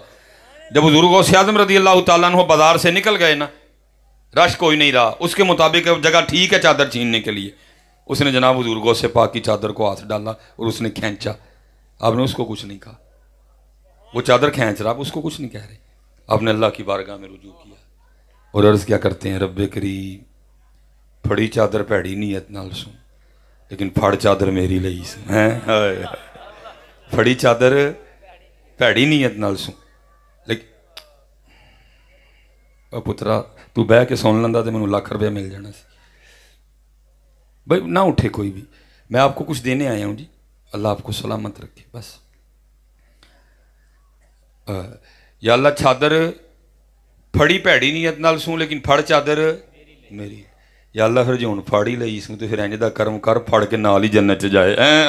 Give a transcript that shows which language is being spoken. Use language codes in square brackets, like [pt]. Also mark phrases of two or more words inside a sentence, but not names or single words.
[ur] جب حضور غوث اعظم [ar] رضی اللہ تعالیٰ عنہ [ur] بازار سے نکل گئے نا، رش کوئی نہیں رہا، اس کے مطابق جگہ ٹھیک ہے چادر چھیننے کے لیے، اس نے جناب حضور غوث پاک کی چادر کو ہاتھ ڈالا اور اس نے کھینچا۔ آپ نے اس کو کچھ نہیں کہا، وہ چادر کھینچ رہا، آپ اس کو کچھ نہیں کہہ رہے، آپ نے اللہ کی بارگاہ میں رجوع کیا اور عرض کیا کرتے ہیں، [pa] رب کریم پھڑی چادر پیڑی نیت نال سوں، [ur] لیکن پھڑ چادر میری لئی سوں، پھڑی چادر پیڑی نیت نال سوں، [pa] لیکن پترا تو بہ کے سن لیندا تے مینوں لاکھ روپیہ مل جانا سی۔ [ur] بھائی نہ اٹھے کوئی بھی، میں آپ کو کچھ دینے آیا ہوں جی، اللہ آپ کو سلامت رکھے بس۔ [pa] یا اللہ چادر پھڑی پیڑی نیت نال سوں لیکن پھڑ چادر میری، یا اللہ پھر جو ہن پھڑ ہی لئی سوں تو پھر انج دا کرم کر پھڑ کے نال ہی جنت چ جائے۔